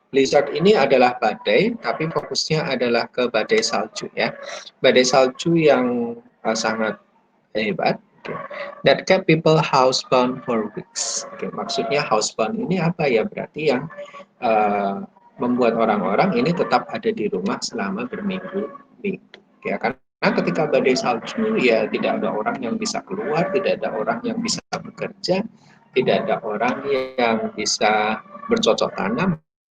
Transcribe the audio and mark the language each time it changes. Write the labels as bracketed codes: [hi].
[id] Blizzard ini adalah badai, tapi fokusnya adalah ke badai salju ya. Badai salju yang sangat hebat. [en] That kept people housebound for weeks. [id] Maksudnya housebound ini apa ya? Berarti yang membuat orang-orang ini tetap ada di rumah selama berminggu-minggu. Ya, karena ketika badai salju ya tidak ada orang yang bisa keluar, tidak ada orang yang bisa bekerja, tidak ada orang yang bisa bercocok tanam.